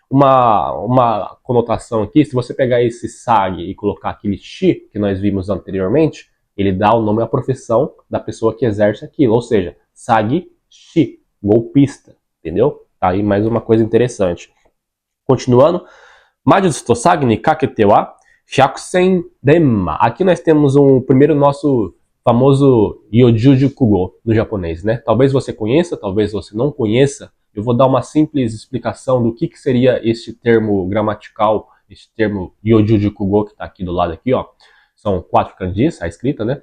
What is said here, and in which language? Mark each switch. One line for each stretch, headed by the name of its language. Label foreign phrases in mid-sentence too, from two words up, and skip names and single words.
Portuguese: Uma conotação aqui, se você pegar esse Sagi e colocar aquele Shi que nós vimos anteriormente, ele dá o nome à profissão da pessoa que exerce aquilo, ou seja,
Japanese: 詐欺師,
Portuguese: golpista, entendeu? Tá aí mais uma coisa interessante. Continuando,
Japanese: 魔術と詐欺にかけては百戦錬磨.
Portuguese: Aqui nós temos primeiro nosso famoso
Japanese: 四字熟語
Portuguese: no japonês, né? Talvez você conheça, talvez você não conheça. Eu vou dar uma simples explicação do que seria este termo gramatical, este termo
Japanese: 四字熟語
Portuguese: que está aqui do lado aqui, ó. São 4 kanjis, a escrita, né?